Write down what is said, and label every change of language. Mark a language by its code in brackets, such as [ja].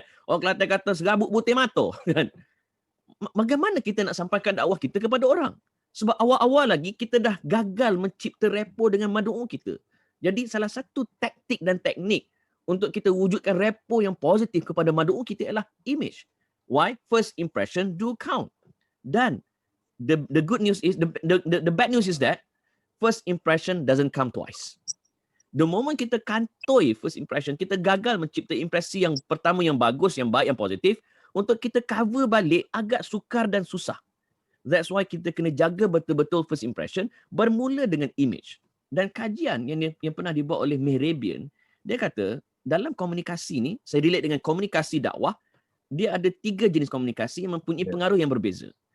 [ms] Orang Kelantan kata serabut butir mata. Bagaimana kita nak sampaikan dakwah kita kepada orang? Sebab awal-awal lagi, kita dah gagal mencipta repo dengan mad'u kita. Jadi salah satu taktik dan teknik untuk kita wujudkan repo yang positif kepada mad'u kita ialah image. [en] Why? First impression do count. Dan the good news is, the bad news is that first impression doesn't come twice. The moment [ms] kita kantoi first impression, kita gagal mencipta impresi yang pertama yang bagus, yang baik, yang positif, untuk kita cover balik agak sukar dan susah. [en] That's why [ms] kita kena jaga betul-betul first impression, bermula dengan image. Dan kajian yang pernah dibuat oleh Mehrabian, dia kata dalam komunikasi ni, saya relate dengan komunikasi dakwah, dia ada 3 jenis komunikasi yang mempunyai pengaruh yang berbeza.